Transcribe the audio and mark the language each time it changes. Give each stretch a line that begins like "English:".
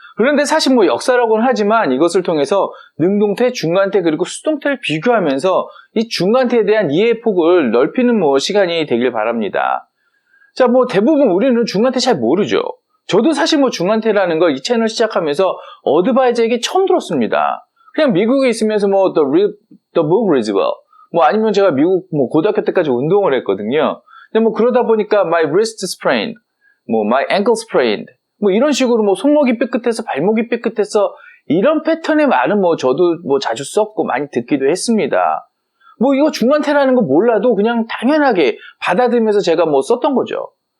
Korean: 그런데 사실 역사라고는 하지만 이것을 통해서 능동태, 중간태 그리고 수동태를 비교하면서 이 중간태에 대한 이해의 폭을 넓히는 시간이 되길 바랍니다. 자, 대부분 우리는 중간태 잘 모르죠. 저도 사실 중간태라는 걸 이 채널 시작하면서 어드바이저에게 처음 들었습니다. 그냥 미국에 있으면서
English: the book reads well.
Korean: 아니면 제가 미국 고등학교 때까지 운동을 했거든요. 근데 그러다 보니까
English: my wrist sprained, my ankle sprained,
Korean: 이런 식으로 손목이 삐끗해서 발목이 삐끗해서 이런 패턴의 말은 저도 자주 썼고 많이 듣기도 했습니다. 이거 중간태라는 거 몰라도 그냥 당연하게 받아들이면서 제가 썼던 거죠.